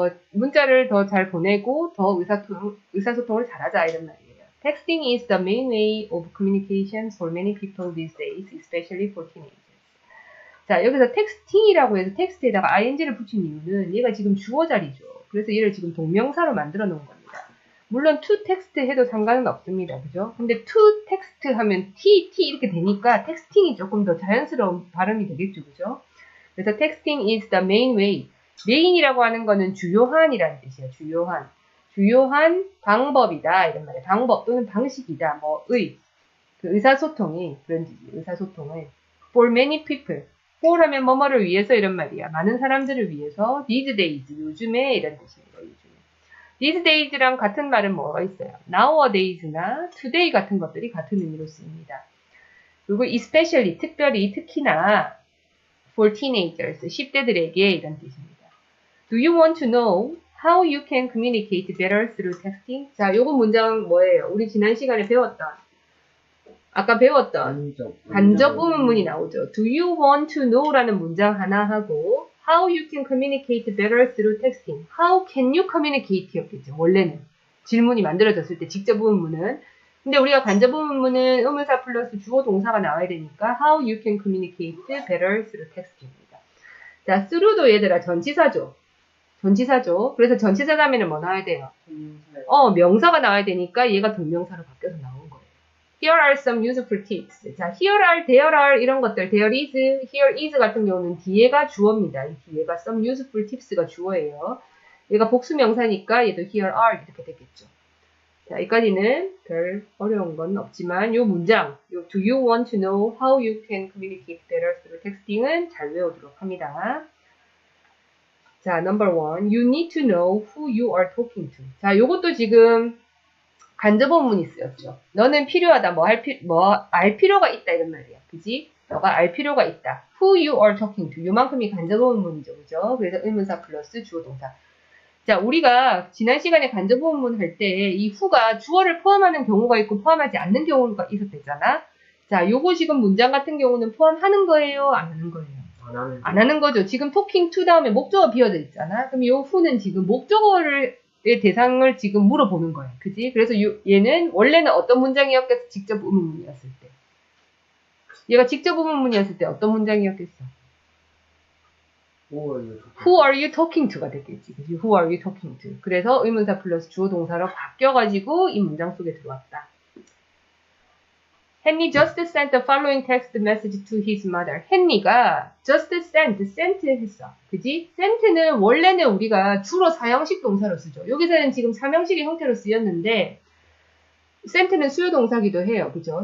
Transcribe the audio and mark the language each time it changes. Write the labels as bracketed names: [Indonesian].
[Korean] 문자를 더 잘 보내고 더 의사소통을 잘하자 이런 말이에요. [English] Texting is the main way of communication for many people these days, especially for teenagers. [Korean] 자, 여기서 texting이라고 해서 텍스트에다가 ing를 붙인 이유는 얘가 지금 주어 자리죠. 그래서 얘를 지금 동명사로 만들어 놓은 겁니다. 물론 to text 해도 상관은 없습니다. 그죠? 근데 to text 하면 t 이렇게 되니까 texting이 조금 더 자연스러운 발음이 되겠죠. 그죠? 그래서 [English] texting is the main way. [Korean] 메인이라고 하는 거는 주요한이라는 뜻이에요. 주요한 방법이다 이런 말이에요. 방법 또는 방식이다. 그 의사소통이 그런 뜻이에요. 의사소통을 [English] for many people. [Korean] for 하면 뭐뭐를 위해서 이런 말이야. 많은 사람들을 위해서 [English] these days [Korean] 요즘에 이런 뜻입니다. 요즘에. [English] these days [Korean] 랑 같은 말은 뭐가 있어요? nowadays나 today 같은 것들이 같은 의미로 쓰입니다. 그리고 especially 특히나 for teenagers 10대들에게 이런 뜻입니다. [English] Do you want to know how you can communicate better through texting? [Korean] 자, 요거 문장 뭐예요? 우리 지난 시간에 아까 배웠던 간접 의문문이 나오죠. [English] Do you want to know? [Korean] 라는 문장 하나 하고 [English] How you can communicate better through texting. How can you communicate? [Korean] 였겠죠. 원래는 질문이 만들어졌을 때 직접 의문문은 근데 우리가 간접문은 의문사 플러스 주어 동사가 나와야 되니까 how you can communicate better through text입니다. 자, through도 얘들아 전치사죠. 전치사죠. 그래서 전치사 다음에는 뭐 나와야 돼요? 명사가 나와야 되니까 얘가 동명사로 바뀌어서 나온 거예요. [English] Here are some useful tips. 자, here are, there are [Korean] 이런 것들, [English] there is, here is [Korean] 같은 경우는 뒤에가 주어입니다. 이 뒤에가 [English] some useful tips [Korean] 가 주어예요. 얘가 복수 명사니까 얘도 here are 이렇게 되겠죠. 자, 여기까지는 별 어려운 건 없지만 요 문장, 요 [English] Do you want to know how you can communicate better through texting [Korean] 은 잘 외우도록 합니다. [English] 자, number one, you need to know who you are talking to. [Korean] 자, 요것도 지금 간접어문이 쓰였죠. 너는 필요하다, 알 필요가 있다 이런 말이야. 그지? 너가 알 필요가 있다. [English] Who you are talking to. [Korean] 요만큼이 간접어문이죠. 그죠? 그래서 의문사 플러스 주어 동사. 자, 우리가 지난 시간에 간접어문 할 때 이 who가 주어를 포함하는 경우가 있고 포함하지 않는 경우가 있었잖아. 자, 요거 지금 문장 같은 경우는 포함하는 거예요? 안 하는 거예요? 안 하는 거죠. 지금 talking to 다음에 목적어 비어져 있잖아. 그럼 요 who는 지금 목적어의 대상을 지금 물어보는 거야. 그지? 그래서 얘는 원래는 어떤 문장이었겠어? 직접 의문문이었을 때. 얘가 직접 의문문이었을 때 어떤 문장이었겠어? [English] Who are you talking to [Korean] 가 됐겠지. 그치? [English] Who are you talking to? [Korean] 그래서 의문사 플러스 주어 동사로 바뀌어가지고 이 문장 속에 들어왔다. [English] Henry just sent the following text message to his mother. henry가 just sent [Korean] 했어. 그지? sent는 원래는 우리가 주로 사형식 동사로 쓰죠. 여기서는 지금 삼형식의 형태로 쓰였는데 sent는 수요 동사기도 해요. 그죠?